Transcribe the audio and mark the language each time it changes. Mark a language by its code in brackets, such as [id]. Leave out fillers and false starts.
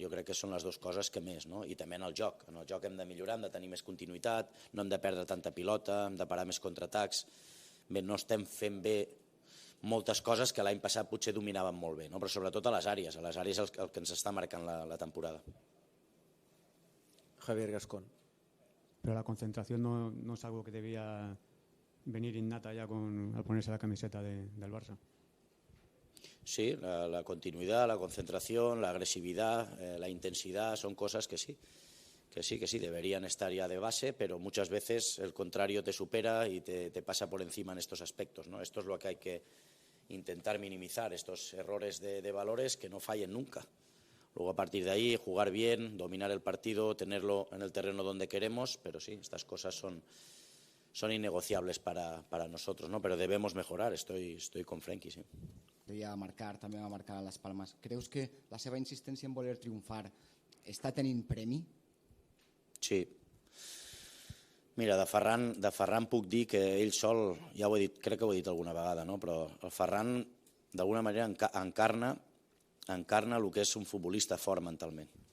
[ca] Jo crec que són les 2 coses que més, no? I també en el joc. En el joc hem de millorar, hem de tenir més continuïtat, no hem de perdre tanta pilota, hem de parar més contraatacs. Bé, no estem fent bé moltes coses que l'any passat potser dominaven molt bé, no? Però sobretot a les àrees el que ens està marcant la temporada. Javier Gascón. [es] Pero la concentración no es algo que debía venir innata ya al ponerse la camiseta del Barça. Sí, la continuidad, la concentración, la agresividad, la intensidad, son cosas que sí, deberían estar ya de base, pero muchas veces el contrario te supera y te pasa por encima en estos aspectos, ¿no? Esto es lo que hay que intentar minimizar, estos errores de valores que no fallen nunca. Luego a partir de ahí jugar bien, dominar el partido, tenerlo en el terreno donde queremos, pero sí, estas cosas son innegociables para nosotros, ¿no? Pero debemos mejorar, estoy con Frenkie, sí. [ca] També va marcar a les Palmes. Creus que la seva insistència en voler triomfar està tenint premi? Sí. Mira, de Ferran puc dir que ell sol, ja ho he dit, crec que ho he dit alguna vegada, no? Però el Ferran d'alguna manera encarna el que és un futbolista fort mentalment.